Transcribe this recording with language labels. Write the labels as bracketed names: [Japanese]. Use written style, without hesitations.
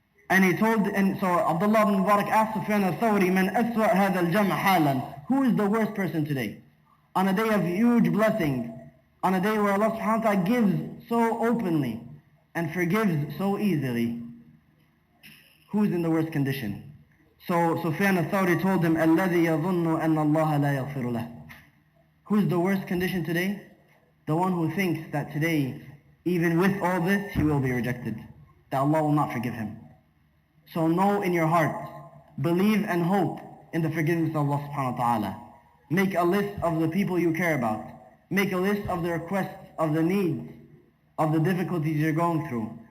[English] And so Abdullah ibn Mubarak asked Sufyan al-Thawri, [Arabic] Man aswa hadha al-jam' halan? [English] Who is the worst person today? On a day of huge blessing, on a day where Allah subhanahu wa ta'ala gives so openly and forgives so easily, who's in the worst condition? So Sufyan al-Thawri told him, [Arabic] الَّذِي يَظُنُّ أَنَّ اللَّهَ لَا يَغْفِرُ لَهُ. [English] Who's the worst condition today? The one who thinks that today, even with all this, he will be rejected, that Allah will not forgive him. So know in your heart, believe and hope in the forgiveness of Allah subhanahu wa ta'ala. Make a list of the people you care about. Make a list of the requests, of the needs, of the difficulties you're going through.